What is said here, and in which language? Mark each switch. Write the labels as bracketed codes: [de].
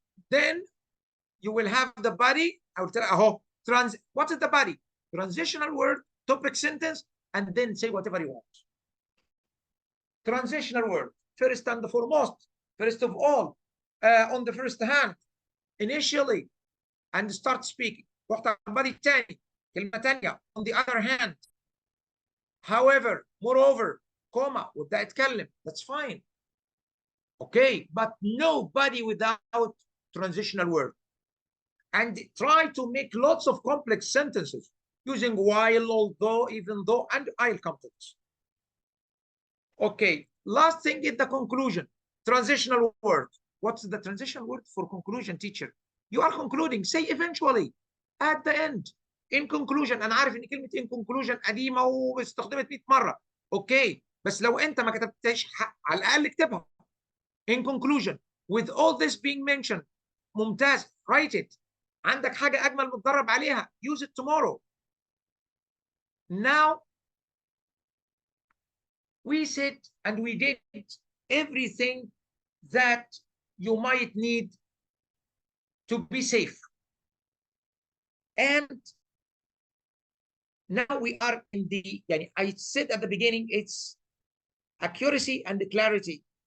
[en] Then you will have the body. I will tell what is the body? Transitional word, topic sentence, and then say whatever you want. Transitional word, first and foremost, first of all, on the first hand, initially, and start speaking. [ar] body تاني, كلمة تانية. [en] On the other hand, however, moreover, comma, [ar] وابدأ اتكلم. [en] That's fine. Okay, but nobody without transitional word. And try to make lots of complex sentences using while, although, even though, and I'll come to this. Okay, last thing is the conclusion. Transitional word. What's the transitional word for conclusion, teacher? You are concluding. Say eventually, at the end, in conclusion. [ar] أنا عارف إن كلمة [en] in conclusion [ar] قديمة واستخدمت 100 مرة. Okay, بس لو أنت ما كتبتهاش على الأقل اكتبها. [en] In conclusion, with all this being mentioned, [ar] ممتاز, [en] write it. [ar] عندك حاجة أجمل متدرب عليها, [en] use it tomorrow. Now, we said and we did everything that you might need to be safe. And now we are in the, I said at the beginning, it's accuracy and clarity.